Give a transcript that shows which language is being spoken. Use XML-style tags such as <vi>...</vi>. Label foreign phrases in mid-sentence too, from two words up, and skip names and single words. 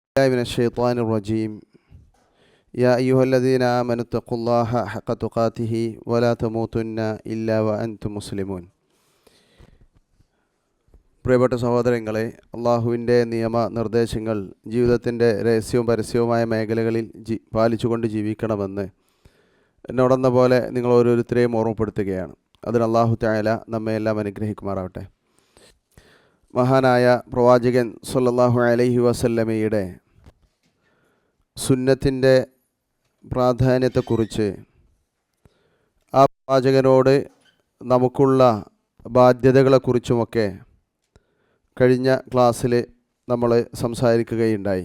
<ar>من الشيطان الرجيم يا أيها الذين آمنوا اتقوا الله حق تقاته ولا تموتن إلا وأنتم مسلمون.</ar> <ml>പ്രിയപ്പെട്ട സഹോദരങ്ങളെ, അള്ളാഹുവിൻ്റെ നിയമനിർദ്ദേശങ്ങൾ ജീവിതത്തിൻ്റെ രഹസ്യവും പരസ്യവുമായ മേഖലകളിൽ പാലിച്ചുകൊണ്ട് ജീവിക്കണമെന്ന് എന്നോടെന്ന പോലെ നിങ്ങൾ ഓരോരുത്തരെയും ഓർമ്മപ്പെടുത്തുകയാണ്. അതിന്</ml> <ar>الله تعالى</ar> <ml>നമ്മെയെല്ലാം അനുഗ്രഹിക്കുമാറാവട്ടെ. മഹാനായ പ്രവാചകൻ</ml> <ar>صلى الله عليه وسلم</ar> <ml>സുന്നത്തിൻ്റെ പ്രാധാന്യത്തെക്കുറിച്ച്, ആ പ്രവാചകനോട് നമുക്കുള്ള ബാധ്യതകളെക്കുറിച്ചുമൊക്കെ കഴിഞ്ഞ ക്ലാസ്സിൽ നമ്മൾ സംസാരിക്കുകയുണ്ടായി.</ml>